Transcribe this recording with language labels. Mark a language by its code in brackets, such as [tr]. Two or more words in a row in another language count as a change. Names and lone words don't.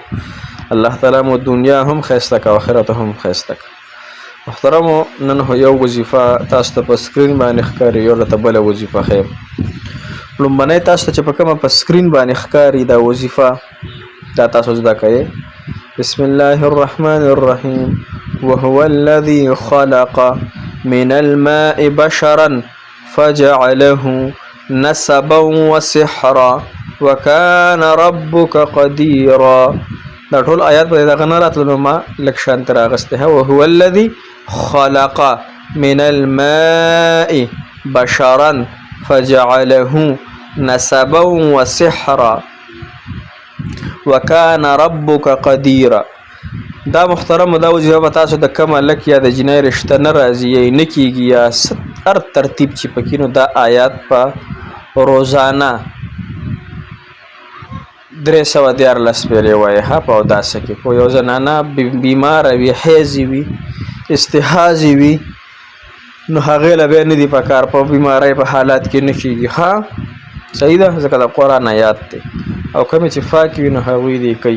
[ps] الله تعالی مو دنیا هم ښایسته که آخرت هم ښایسته که. محترمو، نن یو وظیفه تاسو ته په سکرین باندې ښکاري، یو درته بله وظیفه ښیم. لومبنۍ تاسو ته چې په کومه په سکرین باندې ښکاري دا وظیفه، دا تاسو زده کوئ. [ar] بسم الله الرحمن الرحیم. وهو الذي خلق من الماء بشرا فجعله نسبا وسحرا وكان ربك قديرا. [ps] دا ټول آیات په دغه نه راتلو، ما لږ شانت راغسته. [ar] وهو الذي خلق من الماء بشرا فجعله نسبا وسحرا وكان ربك قديرا. [ps] دا محترم دا وظیفه به تاسو د کم هلک یا د جنۍ رشته نه راځي نه کېږي یا هر ترتیب چې پکې نو دا آیات په روزانه 314 پیرې وایي ها په اوداسه کې. خو یو زنانه بیماره وي حیض وي استحاضې وي نو هغې له بیا نه دي په کار په بیمارۍ په حالات کې نه کېږي ها صحیح ده ځکه د قرآن آیات دی او کومې چې پاکې وي نو هغوی دې کوي.